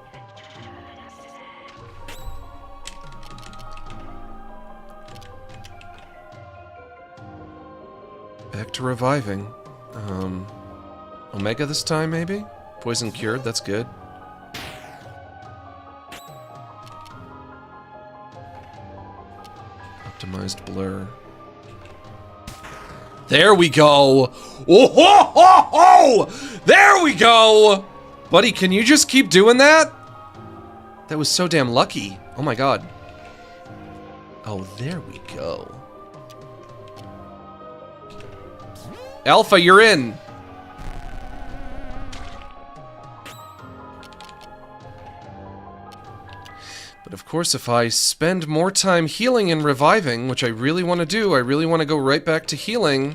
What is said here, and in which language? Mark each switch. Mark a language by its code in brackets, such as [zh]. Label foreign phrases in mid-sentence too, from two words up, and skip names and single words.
[en] Back to reviving. Omega this time, maybe? Poison cured, that's good. Optimized blur. There we go! Oh, ho, ho, ho! There we go! Buddy, can you just keep doing that? That was so damn lucky. Oh my god. Oh, there we go. Alpha, you're in! But of course, if I spend more time healing and reviving, which I really want to do, I really want to go right back to healing.